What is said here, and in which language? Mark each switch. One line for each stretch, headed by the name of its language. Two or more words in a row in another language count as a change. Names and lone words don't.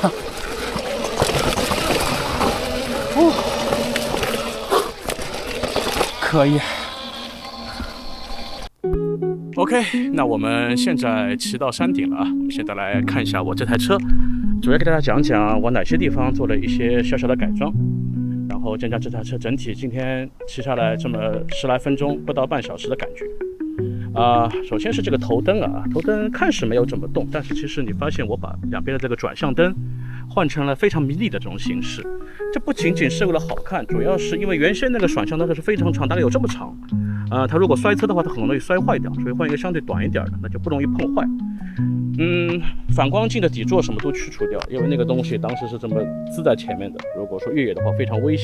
Chinese: 哦，可以。OK， 那我们现在骑到山頂了啊！我們現在來看一下我這台車，主要給大家講講我哪些地方做了一些小小的改裝，然後講講這台車整體今天騎下來這麼10來分鐘，不到半小時的感覺。首先是這個頭燈啊，頭燈看似沒有怎麼動，但是其實你發現我把兩邊的這個轉向燈換成了非常迷你的這種形式。這不僅僅是為了好看，主要是因為原先那個轉向燈它是非常長，大概有這麼長。它如果摔車的話，它很容易摔壞掉，所以換一個相對短一點的，那就不容易碰壞。反光鏡的底座什麼都去除掉，因為那個東西當時是這麼支在前面的，如果說越野的話非常危險。